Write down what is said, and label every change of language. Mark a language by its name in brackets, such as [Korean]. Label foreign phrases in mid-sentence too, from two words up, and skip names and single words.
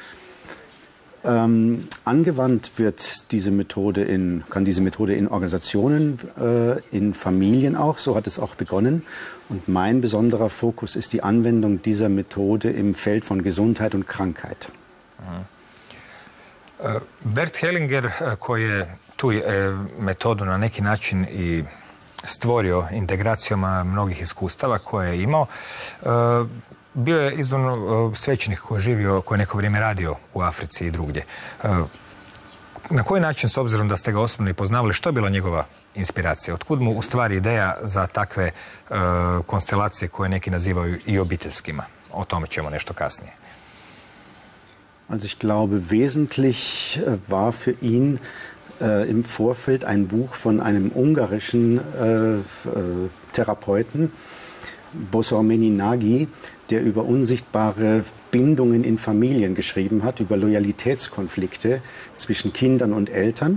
[German] Angewandt wird kann diese Methode in Organisationen, in Familien auch, so hat es auch begonnen. Und mein besonderer Fokus ist die Anwendung dieser Methode im Feld von Gesundheit und Krankheit. [Croatian] Bert Hellinger, koji je tu metodu na neki način i stvorio integracijom mnogih iskustava koje je imao, bio je izvorno svećenik koji je živio, koji je neko vrijeme radio u Africi i drugdje. Na koji način, s obzirom da ste ga osobno i poznavali, što je bila njegova inspiracija? Otkud mu u stvari ideja za takve konstelacije koje neki nazivaju i obiteljskima? O tome ćemo nešto kasnije. [German] Also ich glaube, wesentlich war für ihn im Vorfeld ein Buch von einem ungarischen Therapeuten, Bosormeni Nagy, der über unsichtbare Bindungen in Familien geschrieben hat, über Loyalitätskonflikte zwischen Kindern und Eltern.